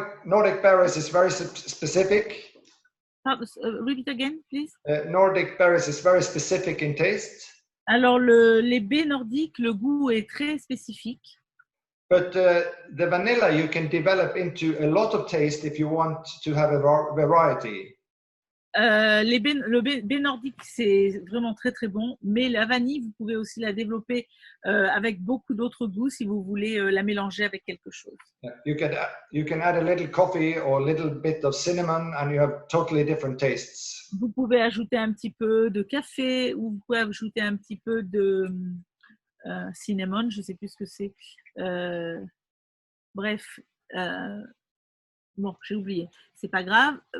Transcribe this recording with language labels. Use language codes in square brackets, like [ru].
[en] Nordic Berries is very specific. Repeat again, please. Nordic Berries is very specific in taste. [fr] Alors, les baies nordiques, le goût est très spécifique. [en] But the vanilla you can develop into a lot of taste if you want to have a variety. [fr] Le baie nordique, c'est vraiment très très bon, mais la vanille, vous pouvez aussi la développer avec beaucoup d'autres goûts si vous voulez la mélanger avec quelque chose. [en] You can add a little coffee or a little bit of cinnamon and you have totally different tastes. [fr] Vous pouvez ajouter un petit peu de café ou vous pouvez ajouter un petit peu de cinnamon, je ne sais plus ce que c'est. Bref, bon, j'ai oublié. C'est pas grave.